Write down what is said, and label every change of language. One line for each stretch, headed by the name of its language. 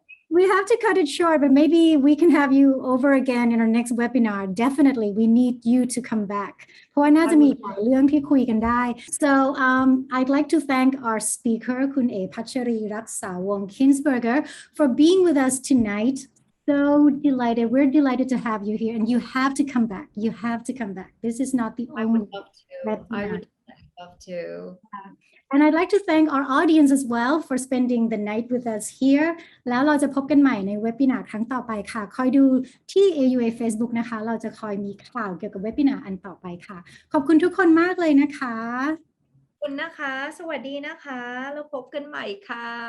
English: We have to cut it short, but maybe we can have you over again in our next webinar. Definitely, we need you to come back.
Thai: เพราะว่าน่าจะมีหลายเรื่องที่คุยกันได้
English: So I'd like to thank our speaker, คุณเอพัชรีรักษาวงศ์ Kinsberger, for being with us tonight. So delighted. We're delighted to have you here, and you have to come back. You have to come back. This is not the only webinar. I would love to. And I'd like to thank our audience as well for spending the night with us here.
Thai: แล้วเราจะพบกันใหม่ในเว็บบินาร์ครั้งต่อไปค่ะคอยดูที่ AUA Facebook นะคะเราจะคอยมีข่าวเกี่ยวกับเว็บบินาร์อันต่อไปค่ะขอบคุณทุกคนมากเลยนะคะ ขอบคุณนะคะสวัสดีนะคะแล้วพบกันใหม่ค่ะ